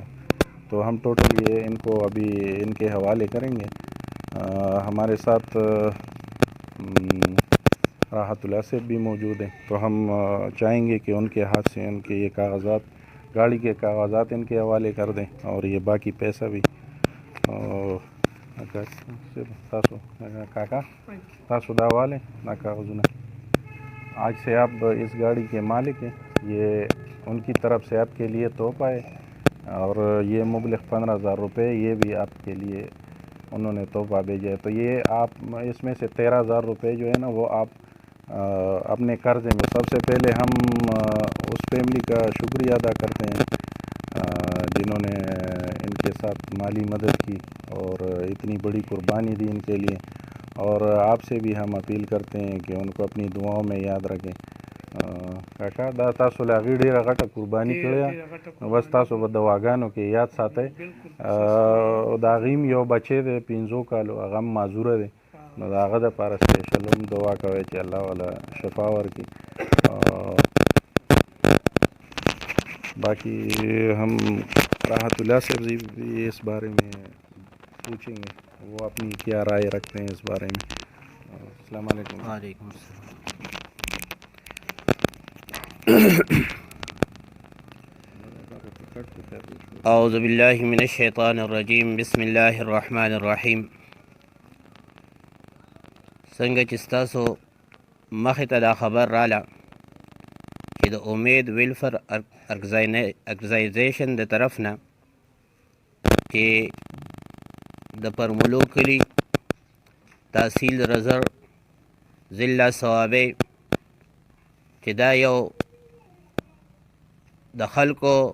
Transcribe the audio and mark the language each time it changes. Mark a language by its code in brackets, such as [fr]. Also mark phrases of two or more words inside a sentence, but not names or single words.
[ur] تو ہم ٹوٹل یہ ان کو ابھی ان کے حوالے کریں گے. ہمارے ساتھ راحت اللہ سے بھی موجود ہیں، تو ہم چاہیں گے کہ ان کے ہاتھ سے ان کے یہ کاغذات، گاڑی کے کاغذات ان کے حوالے کر دیں، اور یہ باقی پیسہ بھی. [ps] کاکا تاسو دا والے نا کاغذونه. [ur] آج سے آپ اس گاڑی کے مالک ہیں. یہ ان کی طرف سے آپ کے لیے تحفہ ہے، اور یہ مبلغ 15,000 روپے یہ بھی آپ کے لیے انہوں نے تحفہ بھیجا ہے. تو یہ آپ اس میں سے 13,000 روپے جو ہے نا وہ آپ اپنے قرضے میں، سب سے پہلے ہم اس فیملی کا شکریہ ادا کرتے ہیں جنہوں نے ان کے ساتھ مالی مدد کی اور اتنی بڑی قربانی دی ان کے لیے. اور آپ سے بھی ہم اپیل کرتے ہیں کہ ان کو اپنی دعاؤں میں یاد رکھیں. [ps] کاکا دا تاسو له هغې ډېره غټه قرباني کړې، نو بس تاسو به دواګانو کې یاد ساتئ. د هغې هم یو بچی دی 15 کالو، هغه هم معذوره دی، نو د هغه دپاره سپیشل هم دعا کوئ چې الله والا شفا ورکړي. [ur] باقی ہم راحت اللہ سے بھی اس بارے میں پوچھیں گے، وہ اپنی کیا رائے رکھتے ہیں اس بارے میں. [ar] السلام علیکم. وعلیکم السلام. اعوذ باللہ من الشیطان الرجیم. بسم اللہ الرحمن الرحیم. [ps] څنګه چې ستاسو مخې ته دا خبر راله چې د امید ویلفر ارګنایزیشن د طرف نه چې د پرملو کلی تحصیل رزر ضلع صوابۍ چې دا یو د خلکو